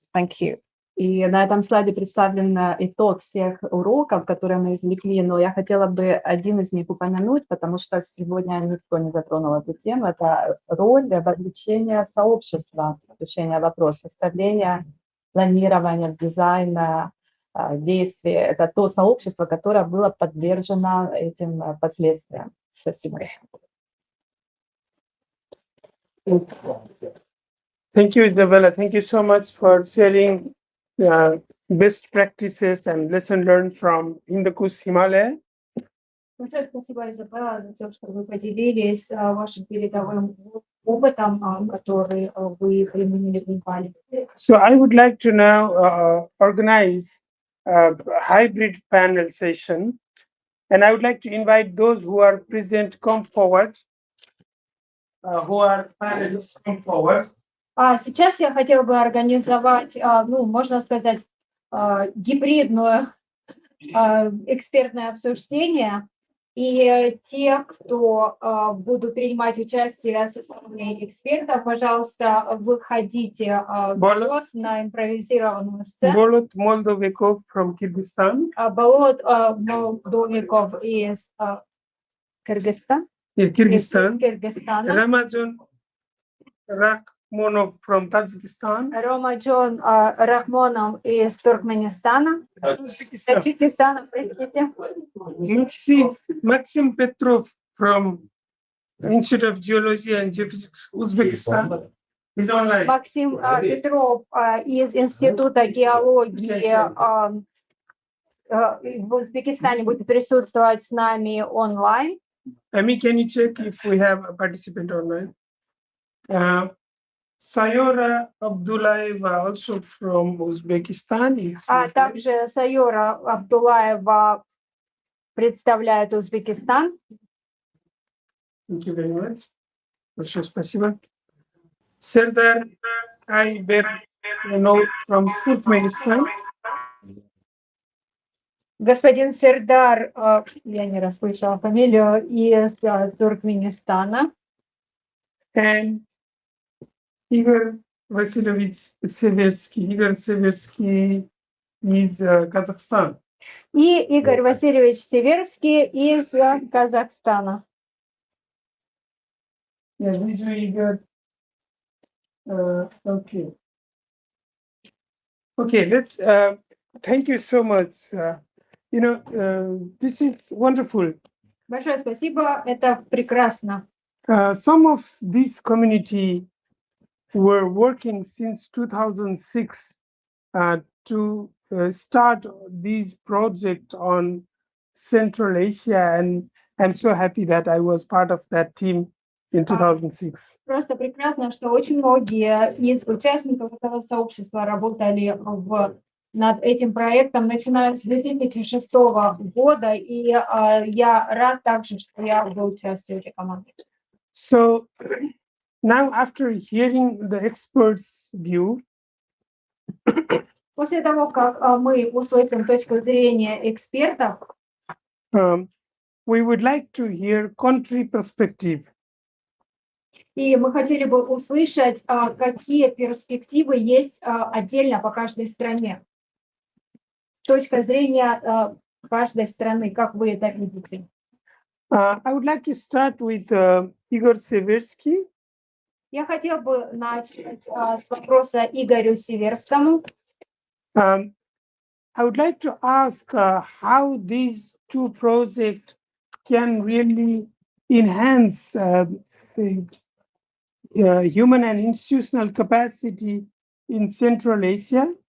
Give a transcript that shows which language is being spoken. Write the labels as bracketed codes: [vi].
[en] Thank you. [ru] И на этом слайде представлен итог всех уроков, которые мы извлекли, но я хотела бы один из них упомянуть, потому что сегодня никто не затронул эту тему. Это роль вовлечения сообщества, решения вопроса, составления, планирования, дизайна, действия. Это то сообщество, которое было подвержено этим последствиям. Спасибо. [en] Thank you, Isabella. Thank you so much for sharing best practices and lesson learned from Hindukush Himalaya. [ru] Большое спасибо, Изабелла, за то, что вы поделились вашим передовым опытом, который вы применили в Непале. [en] So I would like to now organize a hybrid panel session, and I would like to invite those who are present come forward, who are panelists come forward. [ru] Сейчас я хотела бы организовать, можно сказать, гибридное экспертное обсуждение. И те, кто будут принимать участие со стороны экспертов, пожалуйста, выходите вперед на импровизированную сцену. [en] Bolot Moldovikov from Kyrgyzstan. [ru] Болот Молдовиков из Кыргызстана. [en] Ramazan Rakhmonov from Tajikistan. [ru] Ромаджон Рахмонов из Туркменистана. Таджикистана, простите. [en] Maxim Petrov from Institute of Geology and Geophysics, Uzbekistan, is online. [ru] Максим Петров из Института геологии в Узбекистане будет присутствовать с нами онлайн. [en] Amy, can you check if we have a participant online? Sayora Abdullaeva, also from Uzbekistan. [ru] Также Сайора Абдулаева представляет Узбекистан. [en] Thank you very much. [ru] Большое спасибо. [en] Serdar Aybergenov from Turkmenistan. [ru] Господин Сердар, я не расслышала фамилию, из Туркменистана. [en] And Igor Vasilovich Seversky. Igor Seversky is Kazakhstan. [ru] И Игорь Васильевич Северский из Казахстана. [en] Yeah, this we got. Okay. Okay, let's. Thank you so much. This is wonderful. [ru] Большое спасибо, это прекрасно. [en] Some of this community were working since 2006 to start this project on Central Asia, and I'm so happy that I was part of that team in 2006. [ru] Просто прекрасно, что очень многие из участников этого сообщества работали над этим проектом, начиная с 2006 года, и я рад также, что я был частью этой команды. [en] So now, after hearing the experts' view, [ru] после того, как мы услышим точку зрения экспертов, [en] we would like to hear country perspective. [ru] И мы хотели бы услышать, какие перспективы есть отдельно по каждой стране. Точка зрения каждой страны, как вы это видите? [en] I would like to start with Igor Seversky. [ru] Я хотела бы начать с вопроса Игорю Северскому. [en] I would like to ask how these two projects can really enhance human and institutional capacity in Central Asia?